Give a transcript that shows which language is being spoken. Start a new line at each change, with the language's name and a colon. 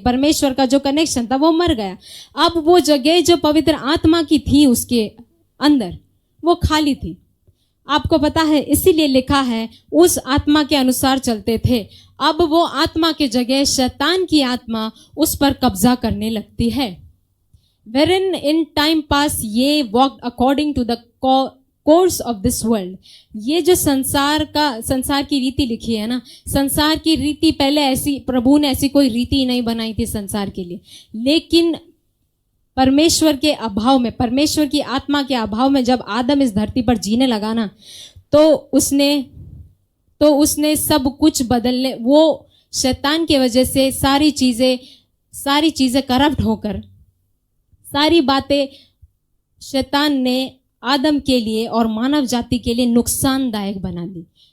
Hindi: परमेश्वर का जो कनेक्शन था वो मर गया। अब वो जगह जो पवित्र आत्मा की थी उसके अंदर, वो खाली थी। आपको पता है, इसीलिए लिखा है उस आत्मा के अनुसार चलते थे। अब वो आत्मा के जगह शैतान की आत्मा उस पर कब्जा करने लगती है।
English: Wherein in time past ye walked according to the course of this world.
Hindi: ये जो संसार की रीति लिखी है ना, संसार की रीति पहले ऐसी, प्रभु ने ऐसी कोई रीति नहीं बनाई थी संसार के लिए। लेकिन परमेश्वर के अभाव में, परमेश्वर की आत्मा के अभाव में जब आदम इस धरती पर जीने लगा ना, तो उसने सब कुछ बदलने, वो शैतान की वजह से सारी चीजें करप्ट होकर, सारी बातें शैतान ने आदम के लिए और मानव जाति के लिए नुकसानदायक बना दी।